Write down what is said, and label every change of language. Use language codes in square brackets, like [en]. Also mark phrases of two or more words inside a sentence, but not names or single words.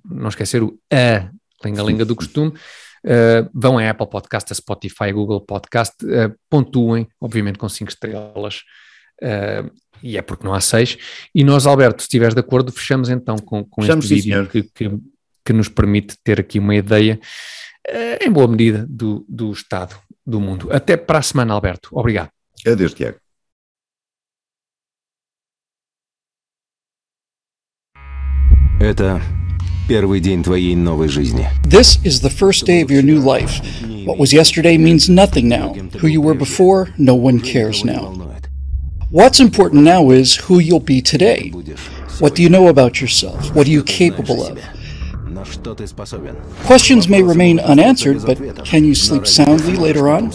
[pt] Não esquecer o A Lenga-Lenga do Costume. Vão a Apple Podcast, a Spotify, a Google Podcast, pontuem, obviamente com 5 estrelas, e é porque não há 6, e nós, Alberto, se estiveres de acordo, fechamos então com este vídeo que nos permite ter aqui uma ideia, em boa medida, do estado do mundo. Até para a semana, Alberto. Obrigado. Adeus, Tiago. [ru] Это первый день твоей новой жизни. [en] This is the first day of your new life. What was yesterday means nothing now. Who you were before, no one cares now. What's important now is who you'll be today. What do you know about yourself? What are you capable of? Questions may remain unanswered, but can you sleep soundly later on?